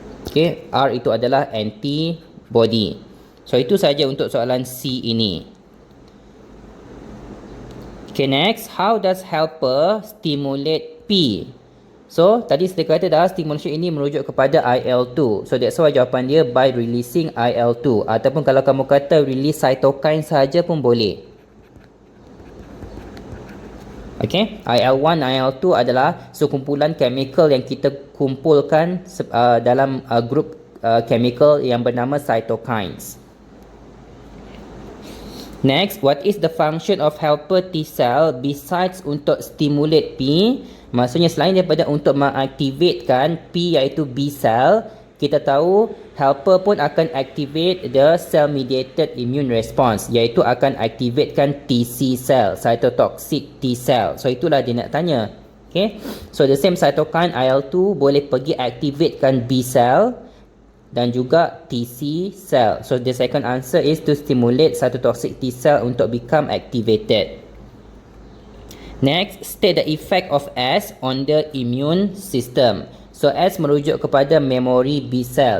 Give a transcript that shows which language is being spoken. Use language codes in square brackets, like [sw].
[ms] Okay, R itu adalah antibody. So itu saja untuk soalan C ini. [en] Okay, next, how does helper stimulate P? [ms] So, tadi saya kata dah stimulation ini merujuk kepada IL-2. [en] So, that's why [ms] jawapan dia [en] by releasing IL-2. [ms] Ataupun kalau kamu kata release cytokine saja pun boleh. Okay, IL-1, IL-2 adalah sekumpulan chemical yang kita kumpulkan dalam grup chemical yang bernama cytokines. [en] Next, what is the function of helper T cell besides untuk stimulate P? [ms] Maksudnya selain daripada untuk mengaktifkan P iaitu B cell, kita tahu helper pun akan [en] activate the cell mediated immune response, [ms] iaitu akan activatekan TC cell, cytotoxic T cell. So itulah dia nak tanya. Okay, [en] so the same cytokine [ms] IL-2 boleh pergi activatekan B cell dan juga TC cell. [en] So the second answer is to stimulate cytotoxic T cell untuk become activated. Next, state the effect of S on the immune system. [ms] So S merujuk kepada memory B cell.